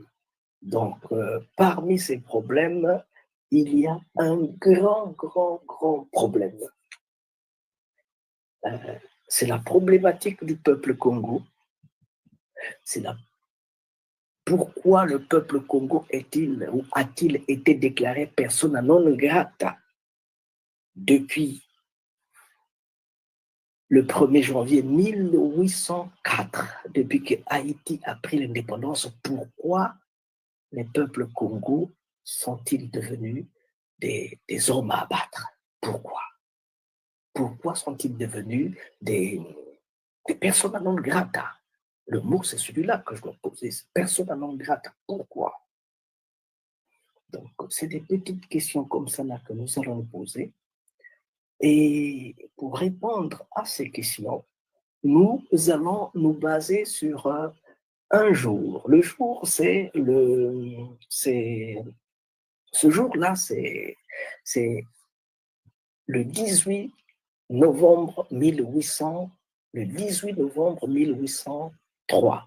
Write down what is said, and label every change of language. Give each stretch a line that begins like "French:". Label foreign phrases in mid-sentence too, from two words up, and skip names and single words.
French: Donc, parmi ces problèmes, il y a un grand problème. C'est la problématique du peuple Congo. C'est pourquoi le peuple Congo a-t-il été déclaré
Latin: persona non grata
French: depuis le 1er janvier 1804, depuis que Haïti a pris l'indépendance? Pourquoi les peuples Congo sont-ils devenus des hommes à abattre? Pourquoi sont-ils devenus des
Latin: persona non grata?
French: Le mot, c'est celui-là que je dois poser,
Latin: persona non grata.
French: Pourquoi? Donc, c'est des petites questions comme ça là que nous allons nous poser. Et pour répondre à ces questions, nous allons nous baser sur un jour. Le jour, ce jour-là, c'est le 18 novembre 1803.